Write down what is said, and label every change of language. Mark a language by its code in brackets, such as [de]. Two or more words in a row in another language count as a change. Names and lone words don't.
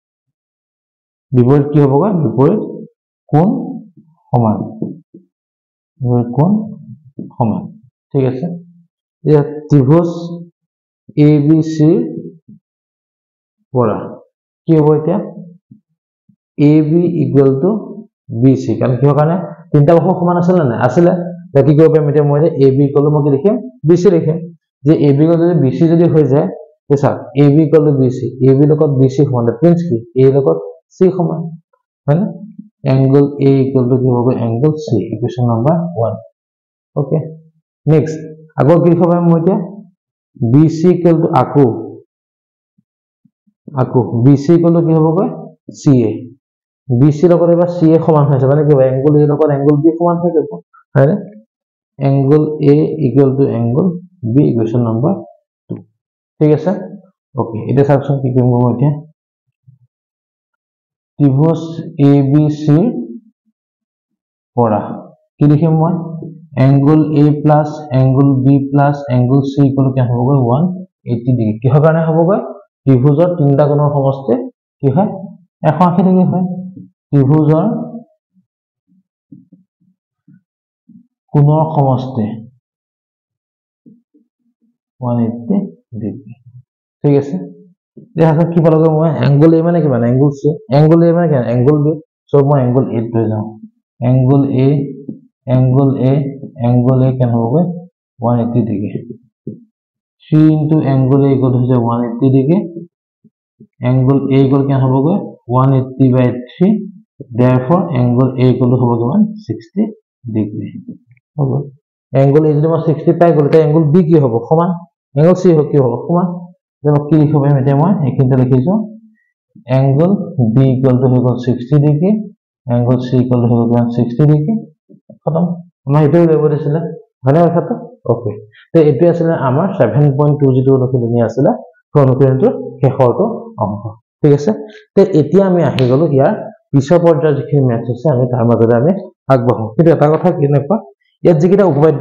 [as] কি হ'বগৈ বিপৰীত কোণ সমান কোণ সমান ঠিক আছে এতিয়া ত্ৰিভুজ ABC পৰা কি হ'ব এতিয়া [en] AB equal to BC [as] কাৰণ কিহৰ কাৰণে তিনটা বাহু সমান আছিল না আছিলে তা কি কৰিব পাৰিম এতিয়া মই [en] AB equal to [as] মই কি লিখিম BC লিখিম যে [en] AB equal to BC [as] যদি হৈ যায় তে চাওক [en] AB equal to BC [as] AB লগত BC সমান [en] that means [as] কি A লগত C সমান হয় না [en] angle A equal to [as] কি হ'ব [en] angle C equation number 1 okay next [as] আগৰ কি লিখিব পাৰিম মই এতিয়া [en] BC equal to [as] আকৌ [en] BC equal to [as] কি হ'ব CA BC লগত এবাৰ CA সমান হৈছে মানে কি [en] angle A [as] লগত [en] angle B [as] সমান হৈ যাব হয় না [en] angle A equal to angle B equation number [as] 2 ঠিক আছে ওকে এটা চাওকচোন কি কৰিম মই এতিয়া ত্ৰিভুজ ABC পৰা কি লিখিম মই [en] angle A plus angle B plus angle C equal to [as] কি হ'ব 180 ডিগ্ৰী কিহৰ কাৰণে হ'ব ত্ৰিভুজৰ তিনটা কোণৰ সমষ্টি কি হয় 180 ডিগ্ৰী হয় ত্ৰিভুজৰ কোণৰ সমষ্টি 180 ডিগ্ৰী ঠিক আছে দেখা কি পালো মই [en] angle A [as] মানে কি মানে [en] angle C angle A [as] মানে কি [en] angle B [as] সো মই [en] angle A [as] লৈ যাওঁ [en] angle A [as] কেন হ'ব 180 ডিগ্ৰী [en] 3 into angle A equal to [as] 180 ডিগ্ৰী [en] angle A equal [as] কেন হ'ব [en] 180 by 3 therefore angle A equal to [as] হ'ব কিমান 60 ডিগ্ৰী হ'ব [en] angle A [as] যদি মই 60 পাই গ'লে তে [en] angle B [as] কি হ'ব সমান [en] angle C [as] কি হ'ব সমান যেন কি লিখিব পাৰিম এতিয়া মই এইখিনিতে লিখিছো [en] angle B equal to [as] 60 ডিগ্ৰী [en] angle C equal to [as] 60 ডিগ্ৰী খতম আমাৰ এইটো উলিয়াব দিছিলে ভালে কথাটো ওকে তে এইটো আছিল আমাৰ 7.2 যিটো অনুশীলনী আছিল অনুশীলনীটো শেষৰটো অংক ঠিক আছে তে এতিয়া আমি আহি গলো ইয়াৰ পিছৰ পৰ্যায়ৰ যিখিনি ম্যাথ আছে আমি তাৰ মাজতে আমি আগবঢ়াম কিন্তু এটা কথা কি নেপা ইয়াত যিকিটা উপপাদ্য